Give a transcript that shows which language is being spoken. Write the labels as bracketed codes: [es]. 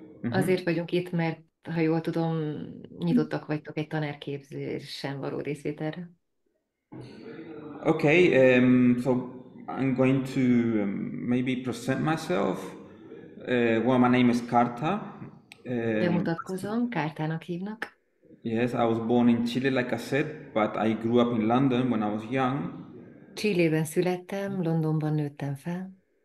[hu] Azért vagyunk itt, mert ha jól tudom, nyitottak vagytok egy tanárképzésen való részvételre. [en] Okay, so I'm going to maybe present myself. Well, my name is Karta. [hu] Bemutatkozom, Kártának hívnak. [en] Yes, I was born in Chile, like I said, but I grew up in London when I was young. [hu] Chilében születtem, Londonban nőttem fel.